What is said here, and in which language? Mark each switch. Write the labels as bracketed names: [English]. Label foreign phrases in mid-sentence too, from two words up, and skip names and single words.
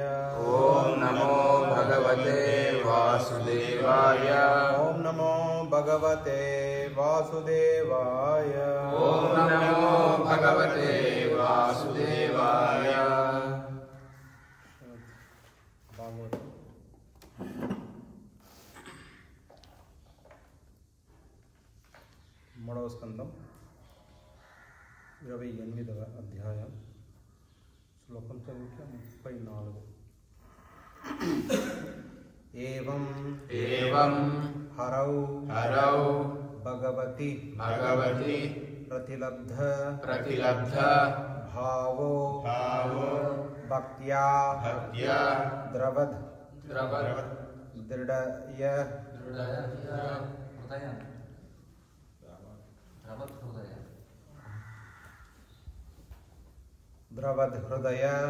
[Sanskrit] ओम नमो भगवते वासुदेवाय। ओम नमो भगवते वासुदेवाय। ओम नमो भगवते वासुदेवाय। [Telugu] भागवत మూడవ స్కందం 28వ అధ్యాయం శ్లోకం సంఖ్య 34. [Sanskrit] ఏవం హరౌ భగవతి ప్రతిలబ్ధ భావో భక్త్యా ద్రవద్ దృఢయ ద్రవద్ హృదయ